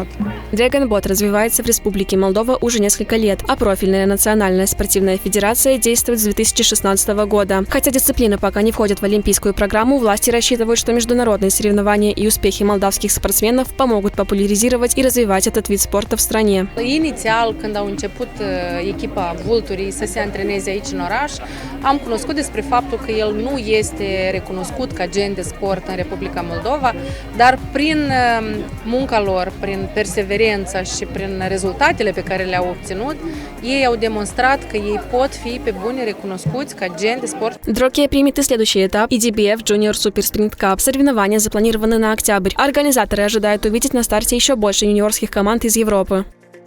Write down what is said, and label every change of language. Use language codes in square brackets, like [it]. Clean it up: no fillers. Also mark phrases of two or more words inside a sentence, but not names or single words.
[ru] Драгонбот развивается в Республике Молдова уже несколько лет, а профильная национальная спортивная федерация действует с 2016 года. Хотя дисциплина пока не входит в олимпийскую программу, власти рассчитывают, что международные соревнования и успехи молдавских спортсменов помогут популяризировать и развивать этот вид спорта в стране. [ro] Inițial, când au început echipa Vulturii să se antreneze aici în oraș, am cunoscut despre faptul că el nu este recunoscut ca gen de sport în Republica Moldova, dar prin munca lor, prin perseverența și prin rezultatele pe care le-au obținut, ei au demonstrat că ei pot fi pe bune recunoscuți ca gen de sport. [ru] Дрокия примет и следующий этап EDBF Junior Super Sprint Cup. Соревнования запланированы на октябрь. Организаторы ожидают увидеть на старте еще больше юниорских команд из Европы.